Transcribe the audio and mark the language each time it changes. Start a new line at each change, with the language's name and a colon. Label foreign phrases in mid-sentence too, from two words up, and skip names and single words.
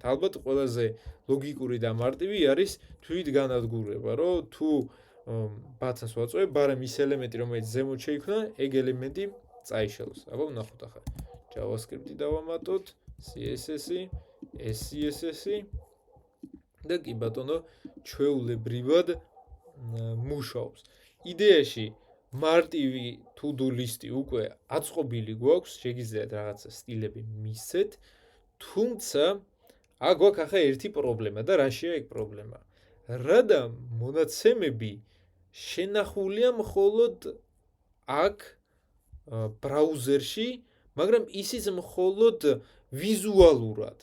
Georgian: ალბათ ყველაზე ლოგიკური და მარტივი არის თვითგანადგურება, რომ თუ ბატონს ვაწვევ, მაგრამ ის ელემენტი, რომელიც ზემოთ შეიქმნა, ეგ ელემენტი წაიშალოს. აბა ვნახოთ ახლა. JavaScript-ი დავამატოთ, CSS-ი, SCSS-ი და კი ბატონო, ჩვეულებრივად მუშაობს. იდეაში მარტივი
English: to-do list-ი
Georgian: უკვე აწყობილი გვაქვს, შეგიძლიათ რაღაცა სტილები მისცეთ, თუმცა აქ გვაქვს ახლა ერთი პრობლემა და რაშია ეგ პრობლემა? რადა მონაცემები შენახულია მხოლოდ აქ ბრაუზერში, მაგრამ ისიც მხოლოდ ვიზუალურად.